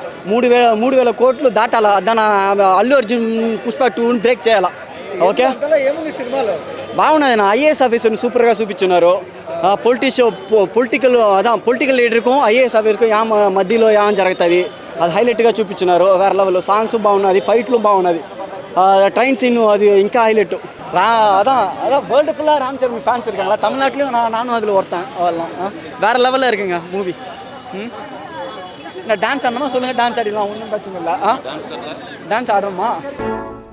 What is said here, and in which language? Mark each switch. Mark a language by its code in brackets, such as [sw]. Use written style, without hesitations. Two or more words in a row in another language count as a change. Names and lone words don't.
[te] 3,000 కోట్లు దాటాలా, దాని అల్లు అర్జున్ పుష్ప 2 బ్రేక్ చేయాలా. ఓకే, బాగున్నది. నా [en] IAS officerni [te] సూపర్గా చూపించున్నారు. [en] political leaderku IAS officerku [te] మధ్యలో ఏమని జరుగుతుంది అది హైలైట్గా చూపించున్నారు. వేరే లెవెల్లో సాంగ్స్ బాగున్నది, ఫైట్లు బాగున్నది, [en] train scene [ta] அது ఇంకా ஹைலைட். அதான் வேர்ல்டு ஃபுல்லாக ராம் சரண் ஃபேன்ஸ் இருக்காங்களா, தமிழ்நாட்டிலையும் நானும் அதில் ஒருத்தன். அவெல்லாம் வேறு லெவலில் இருக்குங்க மூவி. டான்ஸ் ஆடணுமா சொல்லுங்கள், டான்ஸ் ஆடிடலாம், ஒன்றும் பிரச்சனை இல்லை. டான்ஸ் ஆடணுமா?